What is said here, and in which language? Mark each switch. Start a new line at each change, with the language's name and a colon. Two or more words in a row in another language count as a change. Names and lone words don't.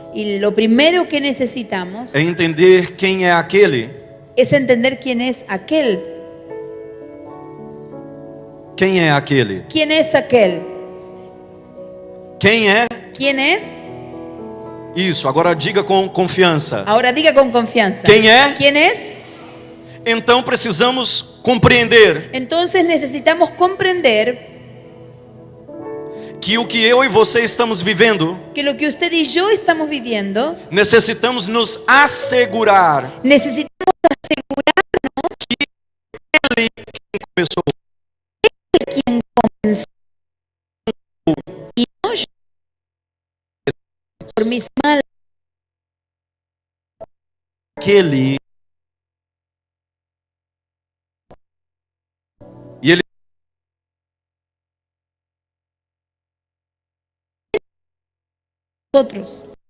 Spanish: y lo primero que necesitamos
Portuguese: é entender quem é aquele.
Spanish: es entender quién es aquel.
Portuguese: Quem é aquele?
Spanish: ¿Quién es aquel?
Portuguese: Quem é?
Spanish: ¿Quién es?
Portuguese: Isso, agora diga com confiança.
Spanish: Ahora diga con confianza. ¿Quién es? ¿Quién es?
Portuguese: Então precisamos compreender
Spanish: Entonces necesitamos comprender
Portuguese: que o que eu e você estamos vivendo,
Spanish: que lo que usted y yo estamos viviendo,
Portuguese: necessitamos nos assegurar
Spanish: necesitamos asegurarnos
Portuguese: Ele quem começou.
Spanish: quién comenzó y no yo por mis malas.
Portuguese: Aquele. E ele
Spanish: Nosotros.